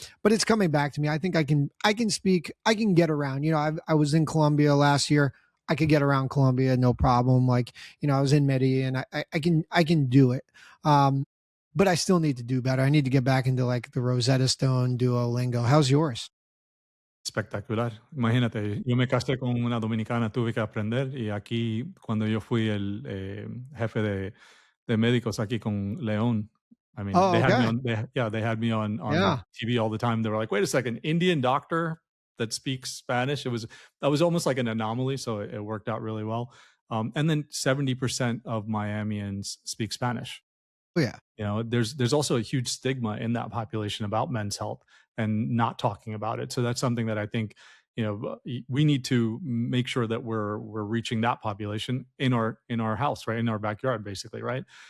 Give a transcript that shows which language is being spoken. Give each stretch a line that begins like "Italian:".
English: But it's coming back to me. I think I can speak, I can get around. I was in Colombia last year. I could get around Colombia, no problem. Like, I was in Medellin. I can do it. But I still need to do better. I need to get back into like the Rosetta Stone, Duolingo. How's yours?
Spanish: Espectacular. Imagínate, yo me casé con una dominicana, tuve que aprender y aquí cuando yo fui el jefe de médicos aquí con León,
English: I mean, Oh, they had me okay. on, they had me on Yeah. TV all the time. They were like, wait a second, Indian doctor that speaks Spanish. That was almost like an anomaly, so it worked out really well. And then 70% of Miamians speak Spanish. Oh, yeah. There's also a huge stigma in that population about men's health and not talking about it. So that's something that I think, we need to make sure that we're reaching that population in our house, right? In our backyard, basically, right?